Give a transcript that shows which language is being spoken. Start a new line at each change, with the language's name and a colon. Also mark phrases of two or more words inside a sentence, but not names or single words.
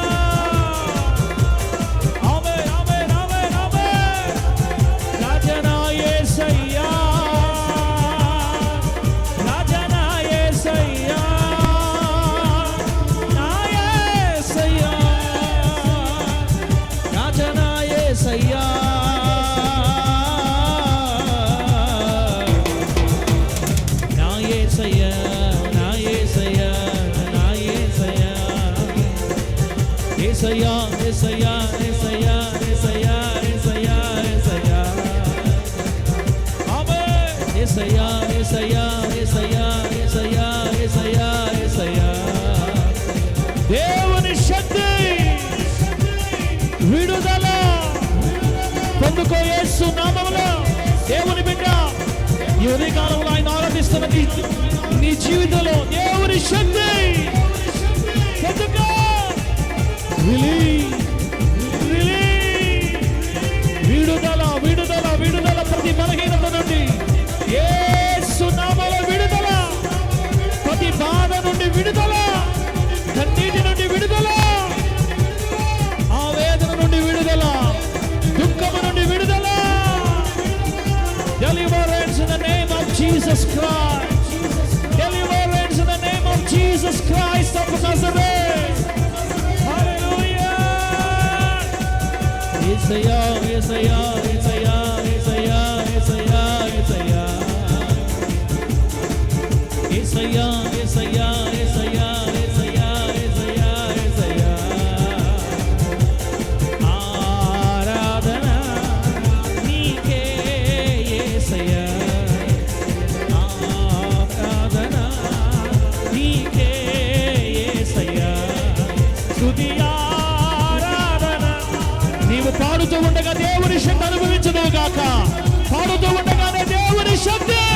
Telugu: ఆమేన్ ఆమేన్ ఆమేన్ ఆమేన్ రాజా నా యేసయ్యా రాజా నా యేసయ్యా నా యేసయ్యా రాజా నా యేసయ్యా Yesaya, Yesaya, Yesaya, Yesaya, Yesaya, Yesaya. Amen. Yesaya, Yesaya, Yesaya, Yesaya, Yesaya, Yesaya. దేవుని శక్తి విడుదల పొందుకో యేసు నామములో దేవుని బిడ్డ ఈ ఉదయకాలంలో ఆయన ఆరాధిస్తున్న నీ జీవితంలో దేవుని శక్తి పొందుకో విడుదల విడుదల విడుదల ప్రతి బలహీనత నుండి యేసు నామములో విడుదల ప్రతి బాధ నుండి విడుదల కన్నీటి నుండి విడుదల ఆవేదన నుండి విడుదల దుఃఖము నుండి విడుదల
English: deliverance in the name of Jesus Christ deliverance in the name of Jesus Christ of Nazareth.
Telugu: Yesaya, Yesaya, Yesaya, Yesaya, Yesaya, Yesaya. Yesaya, Yesaya, Yesaya, Yesaya, Yesaya, Yesaya. Aaradhana నీకే యేసయ్యా ఆరాధన నీకే యేసయ్యా స్తుతి నీవు పాడుతూ ఉండగా దేవుని శక్తి అనుభవించదు గాక పాడుతూ ఉండగానే దేవుని శక్తి